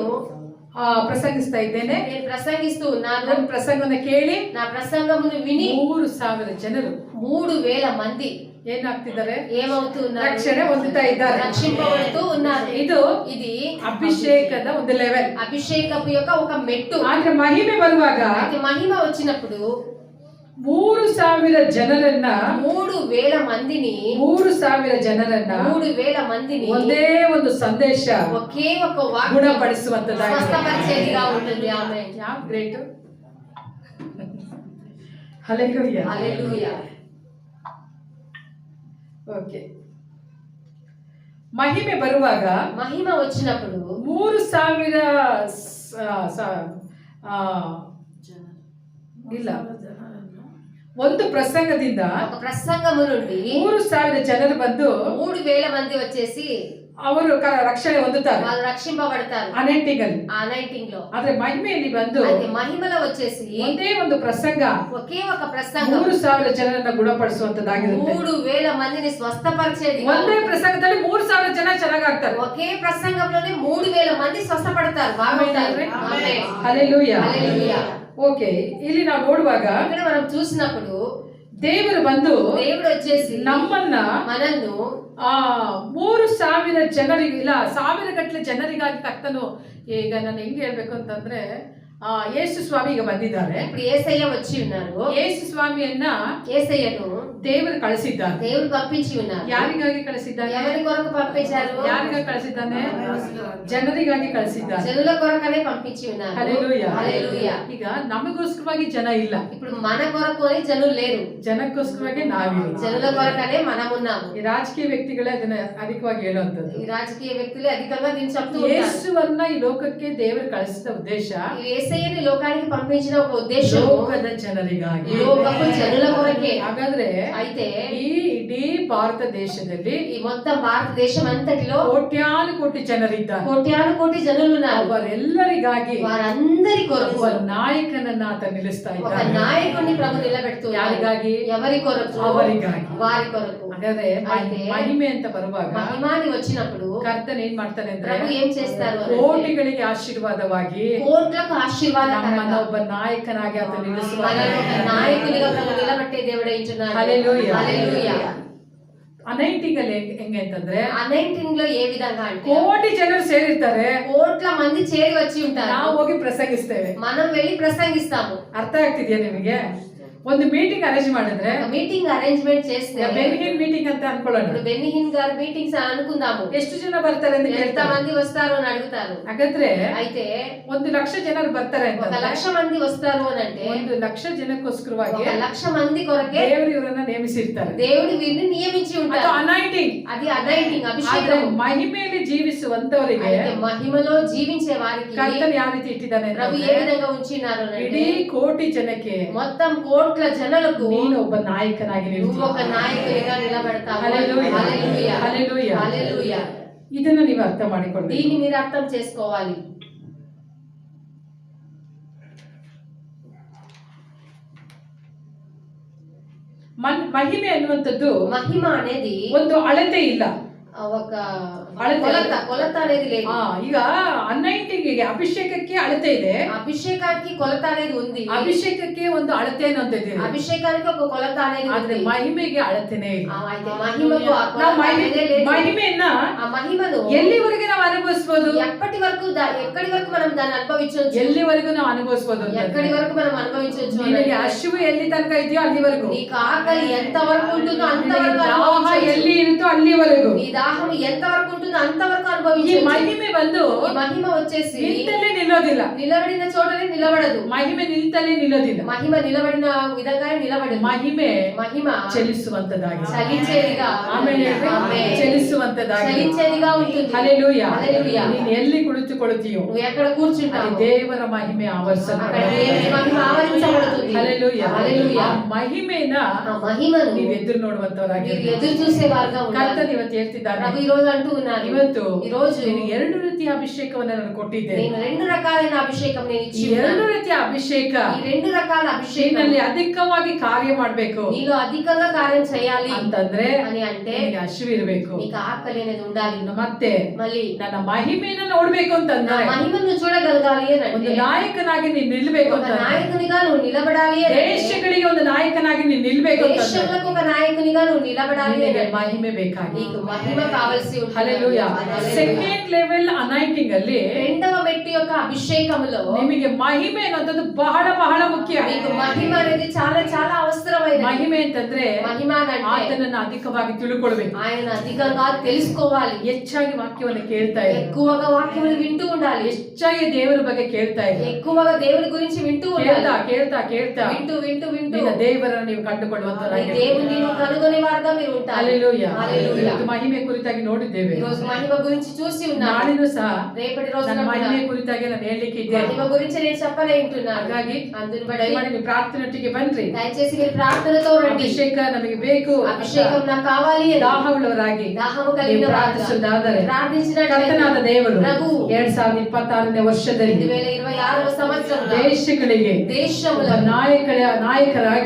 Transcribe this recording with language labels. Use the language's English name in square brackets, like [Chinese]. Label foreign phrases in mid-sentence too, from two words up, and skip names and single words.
[Telugu] నేను [Kannada] ಪ್ರಸಂಗಿಸ್ತಾ ಇದ್ದೇನೆ. [Telugu] నేను ప్రసంగిస్తూ ఉన్నాను. [Kannada] ನನ್ನ ಪ್ರಸಂಗನ ಕೇಳಿ [Telugu] నా ప్రసంగమును విని [Kannada] 3,000 ಜನರು [Telugu] 3,000 మంది [Kannada] ಏನಾಗ್ತಿದ್ದಾರೆ? [Telugu] ఏమవుతూ ఉన్నారు? [Kannada] ರಕ್ಷಣೆ ಹೊಂದುತ್ತಾ ಇದ್ದಾರೆ. [Telugu] రక్షింపబడుతూ ఉన్నారు. ఇది [Kannada] ಅಭಿಷೇಕದ ಒಂದು ಲೆವೆಲ್. [Telugu] అభిషేకపు యొక్క ఒక మెట్టు. [Kannada] ಆದ್ರೆ ಮಹಿಮೆ ಬರುವಾಗ [Telugu] అయితే మహిమ వచ్చినప్పుడు [Kannada] 3,000 ಜನರನ್ನ [Telugu] 3,000 మందిని [Kannada] 3,000 ಜನರನ್ನ [Telugu] 3,000 మందిని [Kannada] ಒಂದೇ ಒಂದು ಸಂದೇಶ [Telugu] ఒకే ఒక వాక్యం [Kannada] ಗುಣಪಡಿಸುವಂತದ್ದಾಗಿದೆ. [Telugu] స్వస్థపరిచేదిగా ఉంటుంది. ఆమేన్. [Kannada] ಯಾವ ಗ್ರೇಟ್! ಹಲ್ಲೆಲೂಯಾ. [Telugu] హల్లెలూయా. [Kannada] ಓಕೆ, ಮಹಿಮೆ ಬರುವಾಗ [Telugu] మహిమ వచ్చినప్పుడు [Kannada] 3,000 ಇಲ್ಲ, ಒಂದು ಪ್ರಸಂಗದಿಂದ [Telugu] ఒక ప్రసంగము నుండి [Kannada] 3,000 ಜನರು ಬಂದು [Telugu] 3,000 మంది వచ్చేసి [Kannada] ಅವರು ರಕ್ಷಣೆ ಹೊಂದುತ್ತಾರೆ [Telugu] వాళ్ళు రక్షింపబడతారు [Kannada] ಅನೇಟಿಂಗ್ ಅಲ್ಲಿ. [Telugu] ఆ నైటింగ్ లో. [Kannada] ಆದ್ರೆ ಮಹಿಮೆಯಲ್ಲಿ ಬಂದು [Telugu] అయితే మహిమలో వచ్చేసి [Kannada] ಒಂದೇ ಒಂದು ಪ್ರಸಂಗ [Telugu] ఒకే ఒక ప్రసంగం [Kannada] 3,000 ಜನರನ್ನ ಗುಣಪಡಿಸುವಂತದ್ದಾಗಿರುತ್ತೆ. [Telugu] 3,000 మందిని స్వస్థపరిచేది. [Kannada] ಒಂದೇ ಪ್ರಸಂಗದಲ್ಲಿ 3,000 ಜನ ಚೆನ್ನಾಗಾಗ್ತಾರೆ. [Telugu] ఒకే ప్రసంగంలోనే 3,000 మంది స్వస్థపడతారు, బాగుంటారు. ఆమేన్. [Kannada] ಹಲ್ಲೆಲೂಯಾ. [Telugu] హల్లెలూయా. [Kannada] ಓಕೆ, ಇಲ್ಲಿ ನಾವು ನೋಡುವಾಗ [Telugu] ఇక్కడ మనం చూసినప్పుడు [Kannada] ದೇವರು ಬಂದು [Telugu] దేవుడు వచ్చేసి [Kannada] ನಮ್ಮನ್ನ [Telugu] మనల్ని [Kannada] 3,000 ಜನರಿಗೆ ಇಲ್ಲ 1,000 ಗಟ್ಟಲೆ ಜನರಿಗಾಗಿ ಕರ್ತನು, ಈಗ ನಾನು ಹೆಂಗೆ ಹೇಳ್ಬೇಕು ಅಂತಂದ್ರೆ ಯೇಸು ಸ್ವಾಮಿ ಈಗ ಬಂದಿದ್ದಾರೆ. [Telugu] ఇప్పుడు యేసయ్య వచ్చి ఉన్నారు. [Kannada] ಯೇಸು ಸ್ವಾಮಿಯನ್ನ [Telugu] యేసయ్యను [Kannada] ದೇವರು ಕಳಿಸಿದ್ದಾನೆ. [Telugu] దేవుడు పంపించి ఉన్నారు. [Kannada] ಯಾರಿಗಾಗಿ ಕಳಿಸಿದ್ದಾನೆ? [Telugu] ఎవరి కొరకు పంపించారు? [Kannada] ಯಾರಿಗಾಗಿ ಕಳಿಸಿದ್ದಾನೆ? ಜನರಿಗಾಗಿ ಕಳಿಸಿದ್ದಾನೆ. [Telugu] జనుల కొరకనే పంపించి ఉన్నారు. [Kannada] ಹಲ್ಲೆಲೂಯಾ. [Telugu] హల్లెలూయా. [Kannada] ಈಗ ನಮಗೋಸ್ಕರವಾಗಿ ಜನ ಇಲ್ಲ, [Telugu] ఇప్పుడు మన కొరకు అని జనులు లేరు, [Kannada] ಜನಕ್ಕೋಸ್ಕರವಾಗಿ ನಾವಿಲ್ಲ. [Telugu] జనుల కొరకనే మనం ఉన్నాము. [Kannada] ಈ ರಾಜಕೀಯ ವ್ಯಕ್ತಿಗಳೇ ಅದನ್ನ ಅಧಿಕವಾಗಿ ಹೇಳುವಂತದ್ದು. [Telugu] ఈ రాజకీయ వ్యక్తులే అధికంగా దీన్ని చెప్తూ ఉంటారు. [Kannada] ಯೇಸುವನ್ನ ಈ ಲೋಕಕ್ಕೆ ದೇವರು ಕಳಿಸಿದ ಉದ್ದೇಶ, [Telugu] యేసు యేసయ్యని లోకానికి పంపించిన ఒక ఉద్దేశం [Kannada] ಲೋಕದ ಜನರಿಗಾಗಿ. [Telugu] లోకపు జనుల కొరకే. [Kannada] ಹಾಗಾದ್ರೆ [Telugu] అయితే [Kannada] ಈ ಇಡೀ ಭಾರತ ದೇಶದಲ್ಲಿ [Telugu] ఈ మొత్తం భారతదేశం అంతటిలో [Kannada] ಕೋಟ್ಯಾನು ಕೋಟಿ ಜನರಿದ್ದಾರೆ. [Telugu] కోట్యాను కోటి జనులు ఉన్నారు. [Kannada] ಅವರೆಲ್ಲರಿಗಾಗಿ [Telugu] వారందరి కొరకు [Kannada] ಒಬ್ಬ ನಾಯಕನನ್ನ ಆತ ನಿಲ್ಲಿಸ್ತಾ [Telugu] ఒక [Kannada] ಇದ್ದಾನೆ. [Telugu] నాయకుడిని ప్రభు నిలబెడుతూ [Kannada] ಯಾರಿಗಾಗಿ? [Telugu] ఎవరి కొరకు? [Kannada] ಅವರಿಗಾಗಿ. [Telugu] వారి కొరకు. [Kannada] ಹಾಗಾದ್ರೆ [Telugu] అయితే [Kannada] ಮಹಿಮೆ ಅಂತ ಬರುವಾಗ [Telugu] మహిమాని వచ్చినప్పుడు [Kannada] ಕರ್ತನ ಏನ್ ಮಾಡ್ತಾನೆ ಅಂದ್ರೆ [Telugu] ప్రభు ఏం చేస్తారు అంటే [Kannada] ಕೋಟಿಗಳಿಗೆ ಆಶೀರ್ವಾದವಾಗಿ [Telugu] కోట్లకు ఆశీర్వాదకరంగా [Kannada] ನಮ್ಮನ್ನ ಒಬ್ಬ ನಾಯಕನಾಗಿ ಆತ ನಿಲ್ಲಿಸುವ [Telugu] మనల్ని ఒక నాయకునిగా ప్రభు నిలబెట్టే దేవుడే ఉంటున్నాడు. హల్లెలూయా. హల్లెలూయా. [Kannada] ಅನೈಟಿಂಗ್ ಅಲ್ಲಿ ಹೆಂಗೆ ಅಂತಂದ್ರೆ [Telugu] ಅನೈಟಿಂಗ್ లో ఏ విధంగా అంటే [Kannada] ಕೋಟಿ ಜನರು ಸೇರಿರ್ತಾರೆ, [Telugu] కోట్ల మంది చేరి వచ్చి ఉంటారు. [Kannada] ನಾವು ಹೋಗಿ ಪ್ರಸಂಗಿಸ್ತೇವೆ. [Telugu] మనం వెళ్ళి ప్రసంగిస్తాము. [Kannada] ಅರ್ಥ ಆಗ್ತಿದ್ಯಾ ನಿಮಗೆ? ಒಂದು [English] meeting arrange [Kannada] ಮಾಡಿದ್ರೆ [English] meeting arrangement [Telugu] చేస్తే [Kannada] ಬೆನ್ಹಿನ್ ಮೀಟಿಂಗ್ ಅಂತ ಅನ್ಕೊಳ್ಳೋಣ. [Telugu] ఇప్పుడు బెన్నిహిన్ గారి మీటింగ్స్ అనుకుందాము. [Kannada] ಎಷ್ಟು ಜನ ಬರ್ತಾರೆ ಅಂತ [Telugu] ఎంత [Kannada] ಕೇಳ್ತಾರೆ. [Telugu] మంది వస్తారు అని అడుగుతారు. [Kannada] ಹಾಗಾದ್ರೆ [Telugu] అయితే [Kannada] 1,00,000 ಜನರು ಬರ್ತಾರೆ [Telugu] ఒక [Kannada] ಅಂತ [Telugu] 1,00,000 మంది వస్తారు అని అంటే [Kannada] 1,00,000 ಜನಕ್ಕೋಸ್ಕರವಾಗಿ [Telugu] 1,00,000 మంది కొరకే [Kannada] ದೇವರು ಇವರನ್ನ ನೇಮಿಸಿರ್ತಾರೆ. [Telugu] దేవుడు వీరిని నియమించి [Kannada] ಅದು [Telugu] ఉంటారు. [Kannada] ಅನೈಟಿಂಗ್. [Telugu] అది అనైటింగ్ [Kannada] ಆದ್ರೆ [Telugu] అభిషేకం. [Kannada] ಮಹಿಮೆಯಲ್ಲಿ ಜೀವಿಸುವಂತವರಿಗೆ [Telugu] అయితే మహిమలో జీవించే వారికి [Kannada] ಕರ್ತನು ಯಾವ ರೀತಿ ಇಟ್ಟಿದ್ದಾನೆ [Telugu] ప్రభు ఏ [Kannada] ಅಂತಂದ್ರೆ [Telugu] విధంగా ఉంచినారు అంటే [Kannada] ಇಡೀ ಕೋಟಿ ಜನಕ್ಕೆ [Telugu] మొత్తం కోట్ల జనులకు [Kannada] ನೀನು ಒಬ್ಬ ನಾಯಕನಾಗಿ [Telugu] నువ్వు ఒక నాయకునిగా నిలబడతావు. హల్లెలూయా. హల్లెలూయా. హల్లెలూయా. హల్లెలూయా. [Kannada] ಇದನ್ನ ನೀವು ಅರ್ಥ ಮಾಡಿಕೊಳ್ಳಿ. [Telugu] దీన్ని మీరు అర్థం చేసుకోవాలి. [Kannada] ಮಹಿಮೆ ಅನ್ನುವಂಥದ್ದು [Telugu] మహిమ అనేది [Kannada] ಒಂದು ಅಳತೆ ಇಲ್ಲ. [Telugu] ఒక [Kannada] అళతే. [Telugu] కొలత అనేది లేదు. [Kannada] ಈಗ ಅನೈಟಿಂಗಿಗೆ ಅಭಿಷೇಕಕ್ಕೆ ಅಳತೆ ಇದೆ, [Telugu] అభిషేకానికి కొలత అనేది ఉంది. [Kannada] ಅಭಿಷೇಕಕ್ಕೆ ಒಂದು ಅಳತೆ ಅನ್ನೋಂಥದ್ದು ಇದೆ. [Telugu] అభిషేకానికి ఒక కొలత అనేది [Kannada] ಆದ್ರೆ [Telugu] ఉంది. [Kannada] ಮಹಿಮೆಗೆ ಅಳತೆನೇ ಇಲ್ಲ. [Telugu] అయితే మహిమకు ఆ [Kannada] ನಾವು [Telugu] కొలత అనేదే లేదు. [Kannada] ಮಹಿಮೆಯನ್ನ [Telugu] ఆ మహిమను [Kannada] ಎಲ್ಲಿವರೆಗೆ ನಾವು ಅನುಭವಿಸಬಹುದು? [Telugu] ఎప్పటి వరకు ఎక్కడి వరకు మనం దాన్ని అనుభవించవచ్చు? [Kannada] ಎಲ್ಲಿವರೆಗೂ ನಾವು ಅನುಭವಿಸಬಹುದು? [Telugu] ఎక్కడి వరకు మనం అనుభవించవచ్చు? [Kannada] ನಿನಗೆ ಹಸಿವು ಎಲ್ಲಿ ತನಕ ಇದೆಯೋ ಅಲ್ಲಿವರೆಗೂ, [Telugu] నీకు ఆకలి ఎంత వరకు ఉంటుందో [Kannada] ನಿನಗೆ [Telugu] అంతవరకు [Kannada] ದಾಹ [Telugu] అనుభవించవచ్చు. [Kannada] ಎಲ್ಲಿ ಇರುತ್ತೋ ಅಲ್ಲಿವರೆಗೂ. [Telugu] నీ దాహం ఎంత వరకు ఉంటుందో అంతవరకు [Kannada] ಈ [Telugu] అనుభవించవచ్చు. [Kannada] ಮಹಿಮೆ ಬಂದು [Telugu] ఈ మహిమ వచ్చేసి [Kannada] ನಿಂತಲ್ಲೇ ನಿಲ್ಲೋದಿಲ್ಲ. [Telugu] నిలబడిన చోటనే నిలబడదు. [Kannada] ಮಹಿಮೆ ನಿಂತಲ್ಲೇ ನಿಲ್ಲೋದಿಲ್ಲ. [Telugu] మహిమ నిలబడిన విధంగానే నిలబడదు. [Kannada] ಮಹಿಮೆ [Telugu] మహిమ [Kannada] ಚಲಿಸುವಂತದಾಗಿ, [Telugu] చలించేదిగా [Kannada] ಆಮೇಲೆ [Telugu] ఆమేన్. [Kannada] ಚಲಿಸುವಂತದಾಗಿ, [Telugu] చలించేదిగా ఉంటుంది. [Kannada] ಹಲ್ಲೆಲೂಯಾ. [Telugu] హల్లెలూయా. [Kannada] ನೀನು ಎಲ್ಲಿ ಕುಳಿತುಕೊಳ್ಳುತ್ತೀಯೋ [Telugu] నువ్వు ఎక్కడ [Kannada] ಅಲ್ಲಿ [Telugu] కూర్చుంటావు [Kannada] ದೇವರ ಮಹಿಮೆ [Telugu] అక్కడ [Kannada] ಆವರಿಸಲ್ಪಡುತ್ತದೆ. [Telugu] దేవుని మహిమ ఆవరించబడుతుంది. [Kannada] ಹಲ್ಲೆಲೂಯಾ. [Telugu] హల్లెలూయా. [Kannada] ಆ ಮಹಿಮೆನ [Telugu] ఆ మహిమను [Kannada] ನೀವು ಎದುರು ನೋಡುವಂತವರಾಗಿ [Telugu] మీరు ఎదురు చూసేవారుగా ఉండాలి. [Kannada] ಕರ್ತನು ಇವತ್ತು ಹೇಳ್ತಿದ್ದಾನೆ, [Telugu] ప్రభు ఈ రోజు అంటూ ఉన్నారు, [Kannada] ಇವತ್ತು [Telugu] ఈ రోజు [Kannada] ನಿನಗೆ 2 ರೀತಿಯ ಅಭಿಷೇಕವನ್ನು ನಾನು ಕೊಟ್ಟಿದ್ದೇನೆ. [Telugu] నేను 2 రకాలైన అభిషేకం నేను [Kannada] ಈ [Telugu] ఇచ్చి [Kannada] 2 ರೀತಿಯ ಅಭಿಷೇಕ [Telugu] ఈ 2 రకాల అభిషేకం [Kannada] ನಿನ್ನಲ್ಲಿ ಅಧಿಕವಾಗಿ ಕಾರ್ಯ ಮಾಡಬೇಕು [Telugu] నీలో అధికంగా కార్యం చేయాలి [Kannada] ಅಂತಂದ್ರೆ [Telugu] అని అంటే [Kannada] ನಿನಗೆ ಹಸಿವು ಇರಬೇಕು. [Telugu] నీకు ఆకలి అనేది ఉండాలి. [Kannada] ಮತ್ತೆ [Telugu] మళ్ళీ [Kannada] ನನ್ನ మహిಮೆಯನ್ನು ನೋಡ್ಬೇಕು [Telugu] నా [Kannada] ಅಂತಂದ್ರೆ [Telugu] మహిమను చూడగలగాలి అని [Kannada] ಒಂದು [Telugu] అంటే [Kannada] ನಾಯಕನಾಗಿ ನೀನು ನಿಲ್ಬೇಕು [Telugu] ఒక [Kannada] ಅಂತ, [Telugu] నాయకునిగా నువ్వు నిలబడాలి అని అంటే [Kannada] ದೇಶಗಳಿಗೆ ಒಂದು ನಾಯಕನಾಗಿ ನೀನು ನಿಲ್ಬೇಕು ಅಂತ [Telugu] దేశంలకు ఒక నాయకునిగా నువ్వు నిలబడాలి అని [Kannada] ನಿನಗೆ [Telugu] అంటే [Kannada] ಮಹಿಮೆ ಬೇಕಾಗಿ. [Telugu] నీకు మహిమ కావాల్సి ఉంటుంది. [Kannada] ಹಲ್ಲೆಲೂಯಾ. [Telugu] హల్లెలూయా. [English] second level anointing [Kannada] ಅಲ್ಲಿ [Telugu] రెండవ మెట్టు యొక్క అభిషేకములో [Kannada] ನಿಮಗೆ ಮಹಿಮೆ ಅನ್ನೋದು ಬಹಳ ಬಹಳ ಮುಖ್ಯ. [Telugu] మీకు మహిమ అనేది చాలా చాలా అవసరమైనది. [Kannada] ಮಹಿಮೆ ಅಂತಂದ್ರೆ [Telugu] మహిమ అంటే [Kannada] ಆತನನ್ನ ಅಧಿಕವಾಗಿ ತಿಳ್ಕೊಳ್ಬೇಕು, [Telugu] ఆయన అధికంగా తెలుసుకోవాలి, [Kannada] ಹೆಚ್ಚಾಗಿ ವಾಕ್ಯವನ್ನು ಕೇಳ್ತಾ ಇರು, [Telugu] ఎక్కువగా వాక్యములు వింటూ ఉండాలి, [Kannada] ಹೆಚ್ಚಾಗಿ ದೇವರ ಬಗ್ಗೆ ಕೇಳ್ತಾ ಇರು, [Telugu] ఎక్కువగా దేవుని గురించి వింటూ ఉండాలి. [Kannada] ಕೇಳ್ತಾ ಕೇಳ್ತಾ ಕೇಳ್ತಾ [Telugu] వింటూ వింటూ వింటూ [Kannada] ನಿನ್ನ ದೇವರನ್ನು ನೀವು [Telugu] ఈ [Kannada] ಕಂಡುಕೊಳ್ಳುವಂತರಾಗಿ. [Telugu] దేవుని కనుగొనే వారుగా మీరు ఉంటారు. [Kannada] ಹಲ್ಲೆಲೂಯಾ. [Telugu] హల్లెలూయా. [Kannada] ಇವತ್ತು ಮಹಿಮೆ ಕುರಿತಾಗಿ ನೋಡಿದ್ದೇವೆ. [Telugu] ఈ రోజు మహిమ గురించి చూసి ఉన్నారు. [Kannada] ನಾಳಿನೂ ಸಹ [Telugu] రేపటి రోజున [Kannada] ನನ್ನ [Telugu] కూడా [Kannada] ಮಹಿಮೆ ಕುರಿತಾಗಿ ನಾನು ಹೇಳಲಿಕ್ಕೆ ಇದ್ದೇನೆ. [Telugu] మహిమ గురించి నేను చెప్పలే ఉంటున్నాను. [Kannada] ಹಾಗಾಗಿ [Telugu] అందుని బట్టి [Kannada] ದಯಮಾಡಿ ನೀವು ಪ್ರಾರ್ಥನೆಯೊಟ್ಟಿಗೆ ಬನ್ರಿ. [Telugu] దయచేసి మీరు ప్రార్థనతో రండి. [Kannada] ಅಭಿಷೇಕ ನಮಗೆ ಬೇಕು, [Telugu] అభిషేకం నాకు కావాలి అని [Kannada] ದಾಹವುಳ್ಳವರಾಗಿ [Telugu] దాహము [Kannada] ನೀವು [Telugu] కలిగిన వారుగా [Kannada] ಪ್ರಾರ್ಥಿಸುವುದಾದರೆ [Telugu] ప్రార్థించినట్లయితే [Kannada] ಕರ್ತನಾದ ದೇವರು [Telugu] ప్రభు [Kannada] 2026ನೇ ವರ್ಷದಲ್ಲಿ [Telugu] 2026వ సంవత్సరంలో [Kannada] ದೇಶಗಳಿಗೆ [Telugu] దేశముల [Kannada] ಒಬ್ಬ ನಾಯಕರಾಗಿ